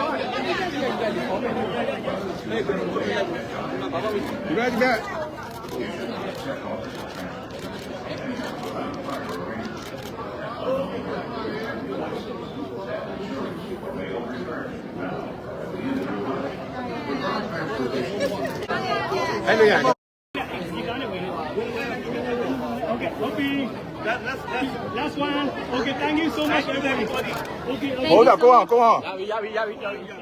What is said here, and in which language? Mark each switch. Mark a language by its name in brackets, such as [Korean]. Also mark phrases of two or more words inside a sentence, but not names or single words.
[Burmese] ဘက်ဒီဘက်အဲ့လိုရ [English] Last one. Okay, thank you so much, everybody. Okay. [Burmese] ဘောသာကောင်းအောင် ရပြီ